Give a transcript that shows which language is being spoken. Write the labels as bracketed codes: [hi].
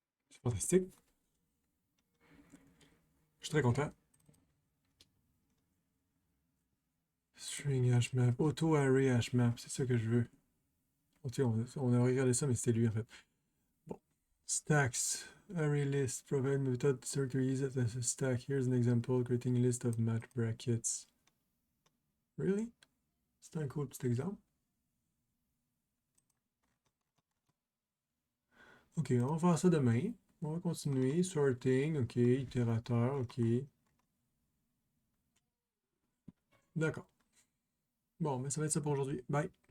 [fr] C'est fantastique. Je suis très content. String hashmap, auto array hashmap, c'est ça que je veux. Ok, on a regardé ça, mais c'était lui en fait. Bon. [en] Stacks, array list, provide method to use it as a stack. Here's an example, creating a list of match brackets. Really? [fr] C'est un cool petit exemple. Ok, on va faire ça demain. On va continuer. Sorting, ok. Itérateur, ok. D'accord. Bon, mais ça va être ça pour aujourd'hui. Bye.